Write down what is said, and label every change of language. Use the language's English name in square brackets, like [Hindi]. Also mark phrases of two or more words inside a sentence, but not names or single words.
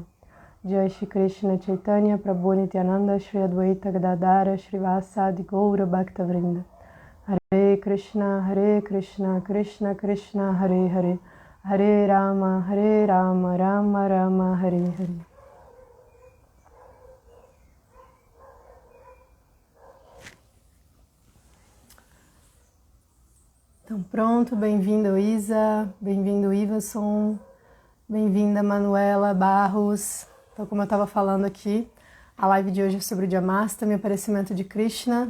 [Sanskrit] Jai Shri Krishna Chaitanya Prabhu Nityananda Shri Advaita Gadadara Shri Vasadi Gaura Bhakta Vrinda. Hare Krishna, Krishna Krishna, Hare Hare, Hare Rama, Rama Rama, Hare Hare. [Portuguese] Então pronto, bem-vindo Isa, bem-vindo Iverson, bem-vinda Manuela Barros. Então como eu estava falando aqui, a live de hoje é sobre o Janmashtami, aparecimento de Krishna.